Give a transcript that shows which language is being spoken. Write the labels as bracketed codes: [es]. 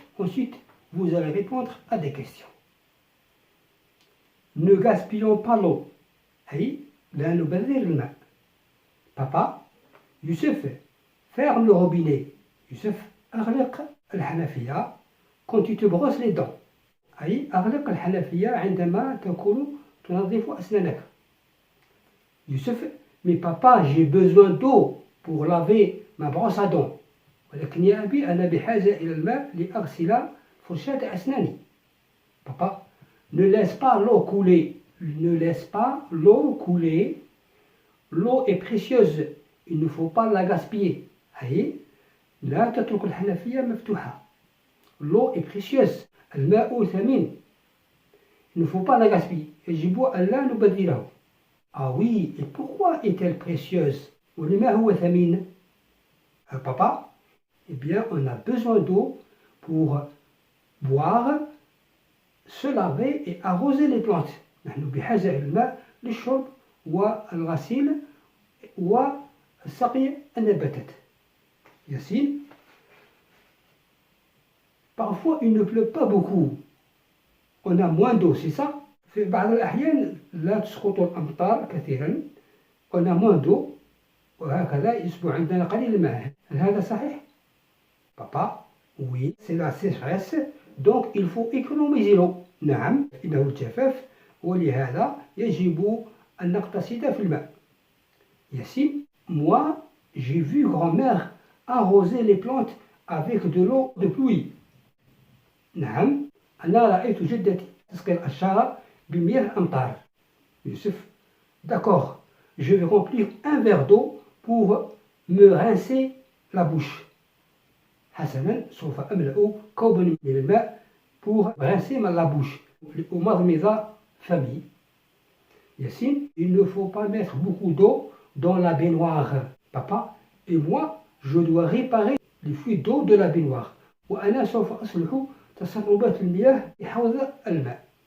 [fr] Ensuite, vous allez répondre à des questions. Ne gaspillons pas l'eau. [ar] أي لا نبذر الماء. [fr] Papa, Youssef, ferme le robinet. Youssef, [ar] أغلق الحنفية [fr] quand tu te brosses les dents. [ar] أي أغلق الحنفية عندما تكون تنظف أسنانك. [fr] Youssef, mais papa, j'ai besoin d'eau pour laver ma brosse à dents. [ar] ولكن يا أبي أنا بحاجة إلى الماء لأغسل فرشاة أسناني. [fr] Papa, ne laisse pas l'eau couler. Ne laisse pas l'eau couler. L'eau est précieuse. Il ne faut pas la gaspiller. [ar] أي لا تترك الحنفية مفتوحة. [fr] L'eau est précieuse. [ar] الماء ثمين. [fr] Il ne faut pas la gaspiller. [ar] يجب ألا نبذره. [fr] Ah oui, et pourquoi est-elle précieuse? [ar] ولما هو ثمين? [fr] Papa, eh bien, on a besoin d'eau pour boire, se laver et arroser les plantes. [ar] نحن بحاجة إلى الماء للشرب والغسيل وسقي النباتات. [fr] Yassine, parfois il ne pleut pas beaucoup. On a moins d'eau, c'est ça? [ar] في بعض الأحيان لا تسقط الأمطار كثيرا. [fr] On a moins d'eau. [ar] وهكذا يصبح عندنا قليل الماء. هل هذا صحيح؟ [fr] Papa, oui, c'est la sécheresse, donc il faut économiser l'eau. [ar] نعم، إنه الجفاف ولهذا يجب أن نقتصد في الماء. [fr] Yassine, moi, j'ai vu grand-mère arroser les plantes avec de l'eau de pluie. [ar] نعم، أنا رأيت جدتي تسقي الأشجار بمياه أمطار. [fr] Youssef, d'accord, je vais remplir un verre d'eau pour me rincer la bouche. [ar] حسنا، سوف أملأ كوبا من الماء [fr] pour rincer la bouche. [ar] لأمضمض فمي. [fr] Yassine, il ne faut pas mettre beaucoup d'eau dans la baignoire. Papa, et moi, je dois réparer les fuites d'eau de la baignoire. [ar] وأنا سوف أصلح تسربات المياه لحوض الماء.